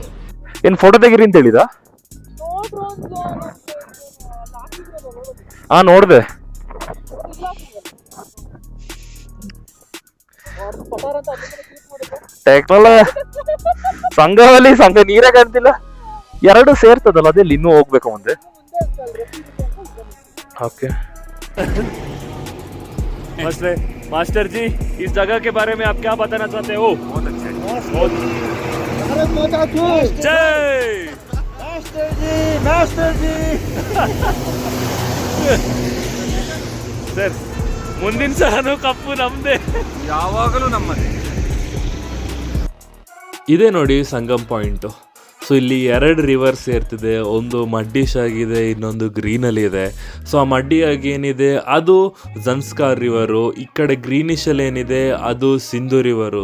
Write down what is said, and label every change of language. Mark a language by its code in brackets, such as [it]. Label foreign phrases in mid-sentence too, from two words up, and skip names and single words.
[kn] ಏನ್ ಫೋಟೋ ತೆಗೀರಿ ಅಂತ ಹೇಳಿದ? ಹಾ, ನೋಡ್ದೆ. ಸಂಘದಲ್ಲಿ ಸಂಘ ನೀರೇ ಕಾಣ್ತಿಲ್ಲ. 2 ಸೇರ್ತದಲ್ಲ, ಅದೆಲ್ಲಿ ಇನ್ನೂ ಹೋಗ್ಬೇಕು ಮುಂದೆ. [hi] ओके मास्टर जी, इस जगह के बारे में आप क्या बताना चाहते हो? बहुत अच्छे, बहुत जय मास्टर जी सर. [kn] ಮುಂದಿನ ಸಲನೂ ಕಪ್ಪು ನಮ್ದೇ, ಯಾವಾಗಲೂ ನಮ್ಮದೇ. ಇದೇ ನೋಡಿ ಸಂಗಮ್ ಪಾಯಿಂಟು. ಸೊ ಇಲ್ಲಿ 2 ರಿವರ್ಸ್ ಸೇರ್ತಿದೆ. ಒಂದು ಮಡ್ಡಿಶ್ ಆಗಿದೆ, ಇನ್ನೊಂದು ಗ್ರೀನಲ್ಲಿ ಇದೆ. ಸೊ ಆ ಮಡ್ಡಿಯಾಗಿ ಏನಿದೆ ಅದು ಜನ್ಸ್ಕಾರ್ ರಿವರು, ಈ ಕಡೆ ಗ್ರೀನಿಶಲ್ಲಿ ಏನಿದೆ ಅದು ಸಿಂಧು ರಿವರು.